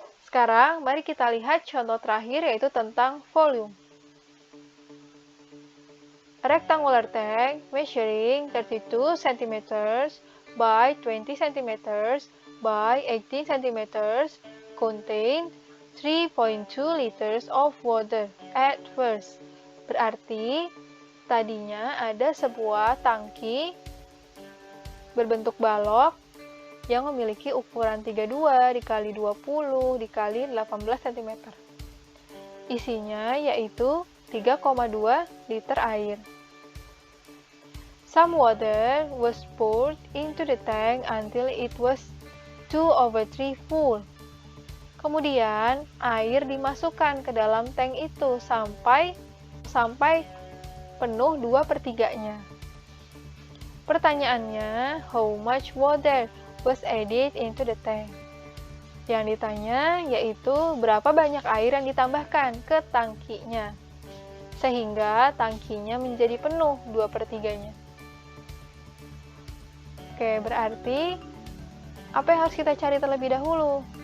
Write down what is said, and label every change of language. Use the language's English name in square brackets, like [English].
[Indonesian] Sekarang, mari kita lihat contoh terakhir yaitu tentang volume. [English] A rectangular tank measuring 32 cm by 20 cm by 18 cm contained 3.2 liters of water at first. [Indonesian] Berarti, tadinya ada sebuah tangki berbentuk balok yang memiliki ukuran 32 dikali 20 dikali 18 cm. Isinya yaitu 3,2 liter air. [English] Some water was poured into the tank until it was 2/3 full. [Indonesian] Kemudian, air dimasukkan ke dalam tank itu sampai penuh 2/3-nya. Pertanyaannya, [English] how much water was added into the tank? [Indonesian] Yang ditanya yaitu berapa banyak air yang ditambahkan ke tangkinya, sehingga tangkinya menjadi penuh 2/3-nya. Oke, berarti apa yang harus kita cari terlebih dahulu?